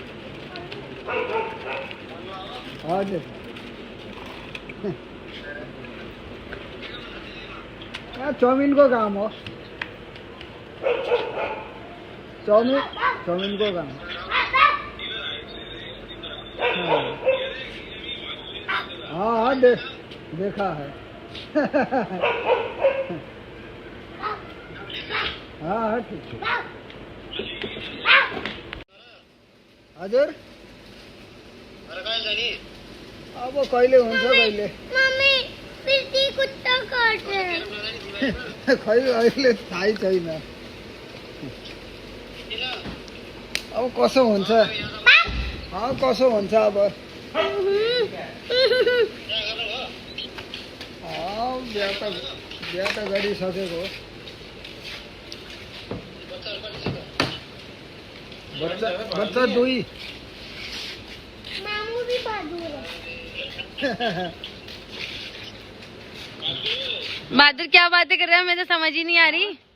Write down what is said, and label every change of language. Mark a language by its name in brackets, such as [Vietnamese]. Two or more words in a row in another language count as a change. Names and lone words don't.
[Nepali] आज चाउमीन को काम हो, चाउमीन को काम। [Hindi] हाँ देखा है। हाँ ठीक है। [Nepali] हजुर अब कहिले हुन्छ कहिले? [Hindi] मम्मी फिर कुत्ता काट रहे हैं। [Nepali] खै अहिले थाहै छैन। अब कसो हुन्छ, कसो हुन्छ अब। बिहा त गरिसकेको। बच्चा 2। [Hindi] मामू भी बहादुर है। बहादुर क्या बातें कर रहे हैं, मुझे समझ ही नहीं आ रही।